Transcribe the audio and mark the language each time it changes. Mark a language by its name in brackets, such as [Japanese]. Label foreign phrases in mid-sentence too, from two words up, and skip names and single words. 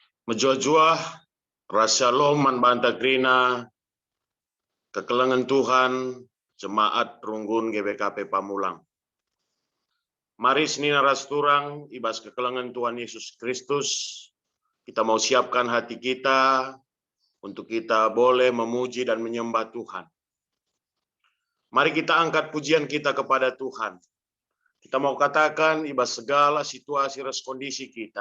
[Batak Karo] Menjuah-juah Rasyalom man banta krina kekelengan Tuhan jemaat runggun GBKP Pamulang. Mari senina rasturang ibas kekelengan Tuhan Yesus Kristus. [Indonesian] Kita mau siapkan hati kita untuk kita boleh memuji dan menyembah Tuhan. Mari kita angkat pujian kita kepada Tuhan. Kita mau katakan ibas segala situasi res kondisi kita.